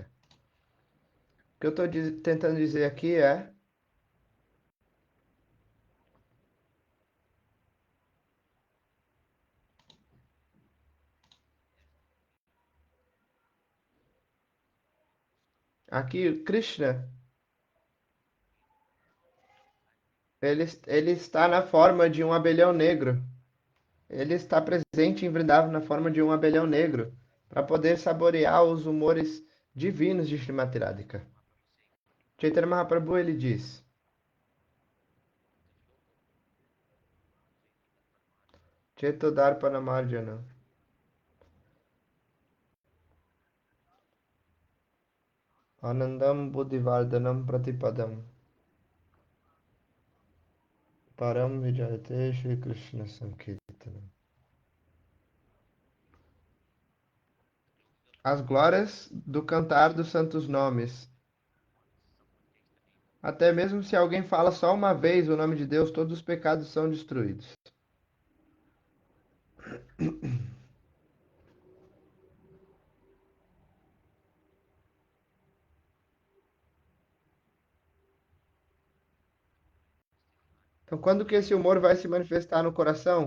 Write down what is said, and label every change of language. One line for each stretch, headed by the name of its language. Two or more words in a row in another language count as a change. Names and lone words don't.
Portuguese: O que eu estou tentando dizer aqui é, aqui Krishna, ele está na forma de um abelhão negro. Ele está presente em Vrindavan na forma de um abelhão negro, para poder saborear os humores divinos de Srimati Radhika. Chaitanya Mahaprabhu ele diz:
Sanskrit: चेतोदर्पणमार्जन आनन्दम् बुद्धिवर्धनम् प्रतिपदम् परम् विजयते श्री कृष्ण सङ्कीर्तनम्.
Portuguese: As glórias do cantar dos santos nomes. Até mesmo se alguém fala só uma vez o nome de Deus, todos os pecados são destruídos. Então, quando que esse humor vai se manifestar no coração?